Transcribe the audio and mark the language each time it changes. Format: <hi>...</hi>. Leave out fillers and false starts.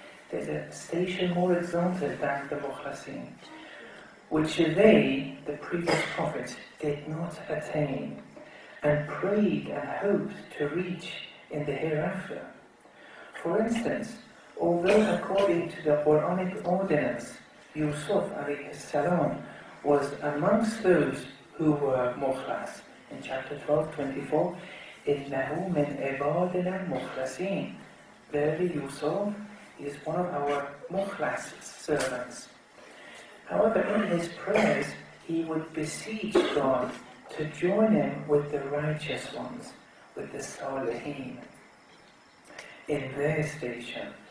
<en>There's a station more exalted than the Mukhlasin, which they, the previous prophets, did not attain, and prayed and hoped to reach in the hereafter. For instance, although according to the Quranic ordinance, Yusuf alayhi salam was amongst those who were mukhlas. In chapter 12:24,</en> <ar>إِنَّهُ مِنْ عِبَادِنَا الْمُخْلَصِينَ.</ar> <en>Verily Yusuf is one of our mukhlas servants. However, in his prayers, he would beseech God to join him with the righteous ones, with the Salihin, in their station.</en>